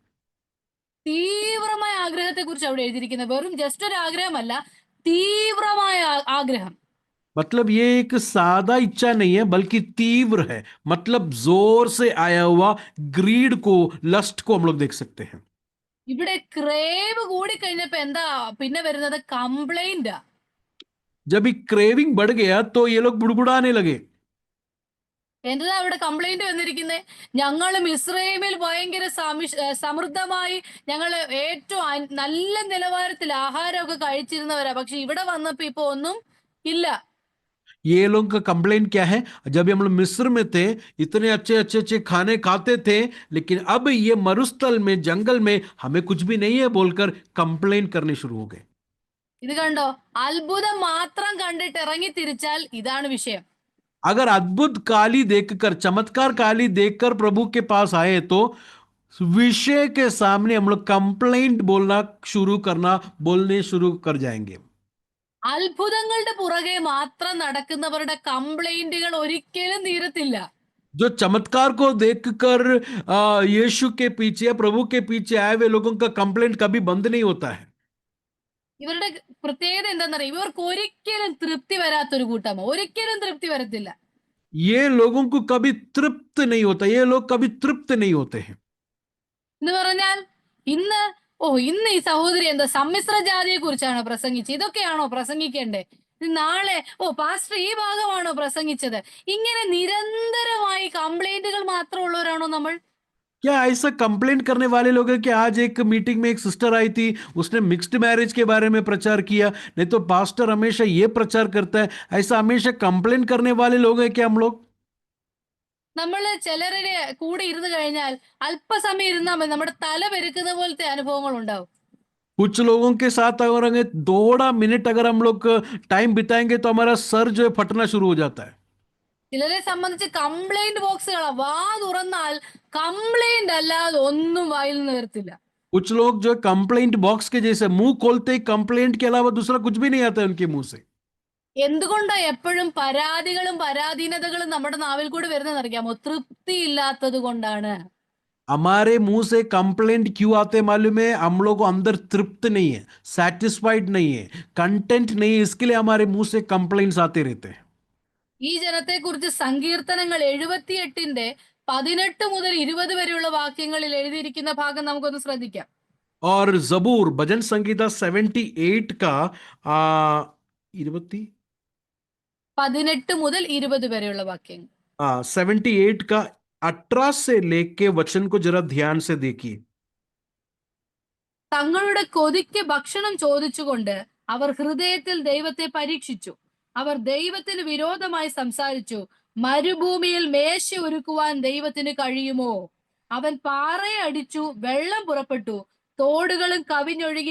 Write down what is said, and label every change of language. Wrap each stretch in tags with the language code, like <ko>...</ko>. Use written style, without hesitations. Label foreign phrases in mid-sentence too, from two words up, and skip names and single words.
<ml>തീവ്രമായ ആഗ്രഹത്തെ കുറിച്ച് അവിടെ എഴുതിയിരിക്കുന്നത്. വെറും ജസ്റ്റ് ഒരു ആഗ്രഹമല്ല, തീവ്രമായ ആഗ്രഹം.</ml> <hi>मतलब ये एक सादा इच्छा नहीं है, बल्कि तीव्र है. मतलब जोर से आया हुआ ग्रीड को, लस्ट को हम लोग देख सकते हैं.</hi> <ml>ഇവിടെ ക്രേവ് കൂടി കഴിഞ്ഞപ്പോ എന്താ പിന്നെ വരുന്നത്? കംപ്ലൈന്റ്.</ml> <hi>जब भी क्रेविंग बढ़ गया तो ये लोग बुड़बुड़ाने लगे.</hi> <ml>എന്താ അവിടെ കംപ്ലൈന്റ് വന്നിരിക്കുന്നത്? ഞങ്ങൾ മിസ്രൈമിൽ ഭയങ്കര സമൃദ്ധമായി, ഞങ്ങൾ ഏറ്റവും നല്ല നിലവാരത്തിൽ ആഹാരമൊക്കെ കഴിച്ചിരുന്നവരാ, പക്ഷെ ഇവിടെ വന്നപ്പോ ഇപ്പൊ ഒന്നും ഇല്ല.</ml> <hi>ये लोगों का कंप्लेंट क्या है? जब हम लोग मिस्र में थे, इतने अच्छे अच्छे खाने खाते थे, लेकिन अब ये मरुस्थल में, जंगल में हमें कुछ भी नहीं है बोलकर कंप्लेंट करने शुरू हो गए.</hi> <ml>ഇത് കണ്ടോ, അത്ഭുതം മാത്രം കണ്ടിട്ട് ഇറങ്ങി തിരിച്ചാൽ ഇതാണ് വിഷയം.</ml> <hi>अगर अद्भुत काली देखकर, चमत्कार काली देखकर प्रभु के पास आए तो विषय के सामने हम लोग कंप्लेंट बोलने शुरू कर जाएंगे.</hi> <ml>അത്ഭുതങ്ങളുടെ പുറകെ മാത്രം നടക്കുന്നവരുടെ കംപ്ലൈന്റുകൾ ഒരിക്കലും തീരത്തില്ല.</ml> <hi>जो चमत्कार को देखकर यीशु के पीछे या प्रभु के पीछे आए हुए लोगों का कंप्लेंट कभी बंद नहीं होता है.</hi> <ml>ഇവരുടെ പ്രത്യേകത എന്താണെന്നറിയാം, ഇവർക്ക് ഒരിക്കലും തൃപ്തി വരാത്തൊരു കൂട്ടമോ, ഒരിക്കലും തൃപ്തി വരത്തില്ല.</ml> <hi>ये लोगों को कभी तृप्त नहीं होता, ये लोग कभी तृप्त नहीं होते हैं.</hi> <ml>എന്ന് പറഞ്ഞാൽ ഇന്ന് ഇന്ന് ഈ സഹോദരി എന്താ സമ്മിശ്ര ജാതിയെ കുറിച്ചാണോ പ്രസംഗിച്ചത്, ഇതൊക്കെയാണോ പ്രസംഗിക്കേണ്ടേ, നാളെ പാസ്റ്റർ ഈ ഭാഗമാണോ പ്രസംഗിച്ചത്, ഇങ്ങനെ നിരന്തരമായി കംപ്ലൈന്റുകൾ മാത്രമുള്ളവരാണോ നമ്മൾ?</ml> <hi>क्या ऐसा कंप्लेंट करने वाले लोग हैं कि आज एक मीटिंग में एक सिस्टर आई थी, उसने</hi> <en>mixed marriage</en> <hi>के बारे में प्रचार किया, नहीं तो पास्टर हमेशा ये प्रचार करता है, ऐसा हमेशा कंप्लेंट करने वाले लोग हैं क्या हम लोग?</hi> <ml>നമ്മള് ചിലരുടെ കൂടെ ഇരുന്ന് കഴിഞ്ഞാൽ അല്പസമയം ഇരുന്നാൽ മതി, നമ്മുടെ തല പെരുക്കുന്ന പോലത്തെ അനുഭവങ്ങൾ ഉണ്ടാവും.</ml> <hi>कुछ लोगों के साथ अगर थोड़ा मिनट अगर हम लोग टाइम बिताएंगे तो हमारा सर जो है फटना शुरू हो जाता है.</hi> <ml>ചിലരെ സംബന്ധിച്ച് കംപ്ലൈന്റ് ബോക്സുകളാ, വാ തുറന്നാൽ കംപ്ലൈന്റ് അല്ലാതെ ഒന്നും വായിൽ നിന്ന് വരത്തില്ല.</ml> <hi>कुछ लोग जो</hi> <en>complaint box</en> <hi>के जैसे मुंह खोलते ही कंप्लेंट के अलावा दूसरा कुछ भी नहीं आता है उनके मुंह से.</hi> <ml>എന്തുകൊണ്ടാ എപ്പോഴും പരാതികളും പരാധീനതകളും നമ്മുടെ നാവിൽ കൂടി വരുന്നതെന്ന് അറിയാമോ? തൃപ്തി ഇല്ലാത്തത് കൊണ്ടാണ്.</ml> <hi>हमारे मुंह से कंप्लेंट क्यों आते मालूम है? हम लोग को अंदर तृप्त नहीं है, सेटिस्फाइड नहीं है, कंटेंट नहीं है, इसके लिए हमारे मुंह से कंप्लेंट्स आते रहते हैं.</hi> <ml>ഈ ജനത്തെ കുറിച്ച് സങ്കീർത്തനങ്ങൾ 78-18 മുതൽ 20 വരെയുള്ള വാക്യങ്ങളിൽ എഴുതിയിരിക്കുന്ന ഭാഗം നമുക്കൊന്ന് ശ്രദ്ധിക്കാം.</ml> <hi>और जबूर भजन संगीता 78 का</hi> <ml>18 മുതൽ 20 വരെയുള്ള വാക്യങ്ങൾ.</ml> <hi>78 का 18 से लेके वचन को जरा ध्यान से देखिए.</hi> <ml>തങ്ങളുടെ കൊതിക്ക് ഭക്ഷണം ചോദിച്ചുകൊണ്ട് അവർ ഹൃദയത്തിൽ ദൈവത്തെ പരീക്ഷിച്ചു. അവർ ദൈവത്തിന് വിരോധമായി സംസാരിച്ചു. മരുഭൂമിയിൽ മേശ ഒരുക്കുവാൻ ദൈവത്തിന് കഴിയുമോ? അവൻ പാറയെ അടിച്ചു, വെള്ളം പുറപ്പെട്ടു, തോടുകളും കവിഞ്ഞൊഴുകി.</ml>